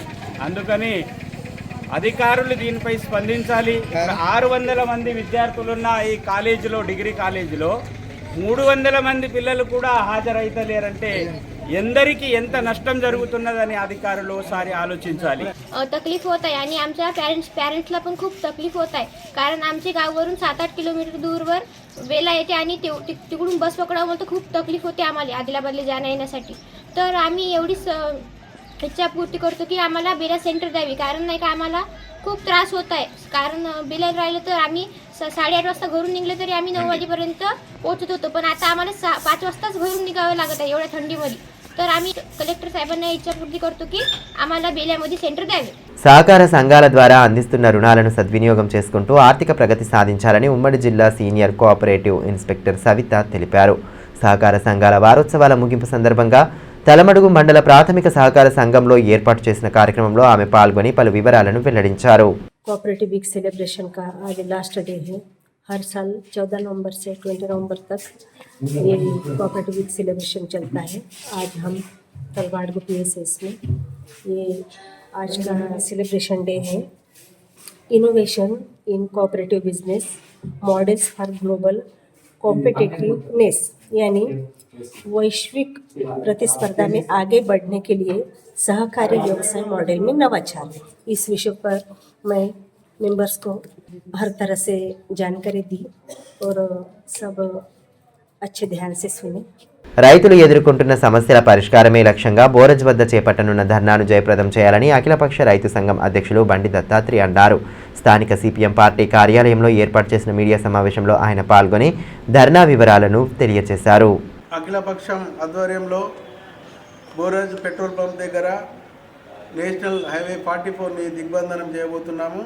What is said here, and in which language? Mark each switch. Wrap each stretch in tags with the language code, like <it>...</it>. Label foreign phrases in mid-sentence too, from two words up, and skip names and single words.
<te>అందుకని అధికారులు దీనిపై స్పందించాలి. 600 మంది విద్యార్థులున్న ఈ కాలేజీలో, డిగ్రీ కాలేజీలో 300 మంది పిల్లలు కూడా హాజరైతలేరంటే ఎందరికి ఎంత नष्टम जరుగుతున్నదని అధికారులు ఒకసారి ఆలోచించాలి.</te> <mr>तकलीफ होत आहे आणि आमच्या पॅरेंट्सला पण खूप तकलीफ होत आहे, कारण आमच्या गावावरून 7-8 किलोमीटर दूरवर वेला येते आणि तिकडून बस पकडावं तर खूप तकलीफ होते आम्हाला आदिलाबादला जाण्या येण्यासाठी. तर आम्ही एवढीच इच्छापूर्ती करतो की आम्हाला बेला सेंटर द्यावी, कारण नाही का आम्हाला खूप त्रास होत आहे. कारण बेला राहिलं तर आम्ही 8:30 वाजता घरून निघले तरी आम्ही 9 वाजेपर्यंत पोहोचत होतो, पण आता आम्हाला 5 वाजताच घरून निघावं लागत आहे एवढ्या थंडीमध्ये. तर आम्ही कलेक्टर साहेबांना इच्छापूर्ती करतो की आम्हाला बेल्यामध्ये सेंटर द्यावे.</mr> <te>సహకార సంఘాల ద్వారా అందిస్తున్న రుణాలను సద్వినియోగం చేసుకుంటూ ఆర్థిక ప్రగతి సాధించాలని ఉమ్మడి జిల్లా</te> <en>Senior Cooperative Inspector</en> <te>సవిత తెలిపారు. సహకార సంఘాల వారోత్సవాల ముగింపు సందర్భంగా తలమడుగు మండల ప్రాథమిక సహకార సంఘంలో ఏర్పాటు చేసిన కార్యక్రమంలో ఆమె పాల్గొని పలు వివరాలను వెల్లడించారు.</te> <en>cooperative week celebration</en> <hi>का आज</hi> <en>last day</en> <hi>है. हर साल 14 नवंबर से 20 नवंबर तक ये</hi> <en>cooperative week celebration</en> <hi>चलता है. आज हम तलवाड़गु PSS में ये आज का</hi> <en>celebration day</en> <hi>है.</hi> <en>innovation in cooperative business models for global competitiveness,</en> <hi>यानी वैश्विक प्रतिस्पर्धा में आगे बढ़ने के लिए सहकारी व्यवसाय मॉडल में नवाचार. इस विषय पर मैं मेंबर्स को हर तरह से जानकारी दी और सब अच्छे ध्यान से सुने.</hi> <te>రైతులు ఎదుర్కొంటున్న సమస్యల పరిష్కారమే లక్ష్యంగా బోరజ్ వద్ద చేపట్టనున్న ధర్నాను జయప్రదం చేయాలని అఖిలపక్ష రైతు సంఘం అధ్యక్షులు బండి దత్తాత్రి అన్నారు. స్థానిక సిపిఎం పార్టీ కార్యాలయంలో ఏర్పాటు చేసిన మీడియా సమావేశంలో ఆయన పాల్గొని ధర్నా వివరాలను తెలియజేశారు. అఖిలపక్షం ఆధ్వర్యంలో బోరజ్ పెట్రోల్ పంప్ దగ్గర నేషనల్ హైవే 44ని దిగ్బంధనం చేయబోతున్నాము.</te>